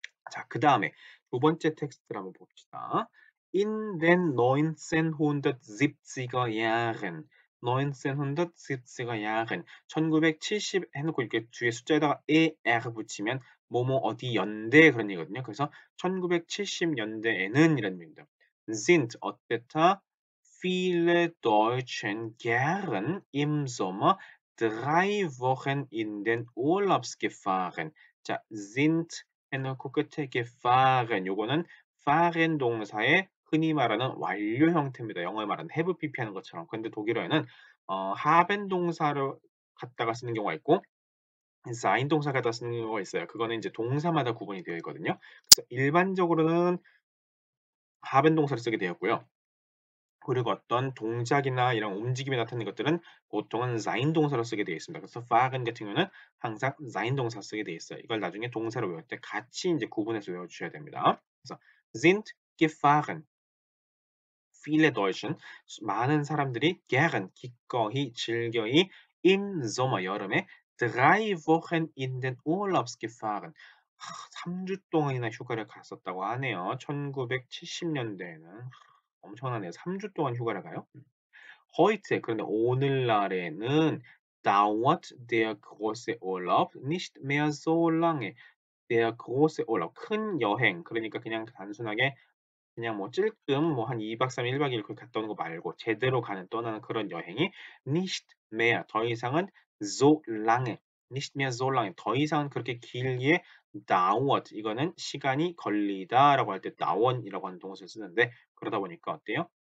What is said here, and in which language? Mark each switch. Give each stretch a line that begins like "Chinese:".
Korean: 자 그다음에 두 번째 텍스트를 한번 봅시다.
German: In den 1970er Jahren 1970er Jahren
Korean: 1970 해 놓고 이렇게 뒤에 숫자에다가 er 붙이면 뭐뭐 어디 연대 그런 얘기거든요. 그래서 1970 년대에는 이런 의미입니다. sind 어땠다?
German: viele Deutschen gern im Sommer 3 Wochen in den Urlaubs gefahren.
Korean: 자 sind 해 놓고 끝에 gefahren 요거는 fahren 동사의 흔히 말하는 완료 형태입니다. 영어에 말하는 have pp 하는 것처럼. 근데 독일어에는 haben 동사를 갖다가 쓰는 경우가 있고 sein 동사 갖다 쓰는 경우가 있어요. 그거는 인제 동사마다 구분이 되어 있거든요. 그래서 일반적으로는 haben 동사를 쓰게 되었고요. 그리고 어떤 동작이나 이런 움직임이 나타나는 것들은 보통은 sein 동사로 쓰게 되어 있습니다. 그래서 fahren 같은 경우는 항상 sein 동사 쓰게 되어 있어요. 이걸 나중에 동사로 외울 때 같이 인제 구분해서 외워 주셔야 됩니다.
German: 그래서 sind gefahren. viele Deutschen
Korean: 많은 사람들이
German: gern
Korean: 기꺼이 즐거이
German: im Sommer
Korean: 여름에
German: 3 Wochen in den Urlaubs gefahren.
Korean: 3주 동안이나 휴가를 갔었다고 하네요. 1970 년대에는. 엄청나네요. 3주 동안 휴가를 가요?
German: heute
Korean: 그런데 오늘날에는
German: dauert der große Urlaub nicht mehr so lange. der große Urlaub
Korean: 큰 여행 그러니까 그냥 단순하게 그냥 뭐 찔끔 뭐 한 2 박 3일 1 박 2일 그렇게 갔다 오는 거 말고 제대로 떠나는 그런 여행이
German: nicht mehr 더 이상은 so lange
Korean: nicht mehr so lange 더 이상은 그렇게 길게 dauert 이거는 시간이 걸리다라고 할 때 dauern이라고 하는 동사를 쓰는데 그러다 보니까 어때요?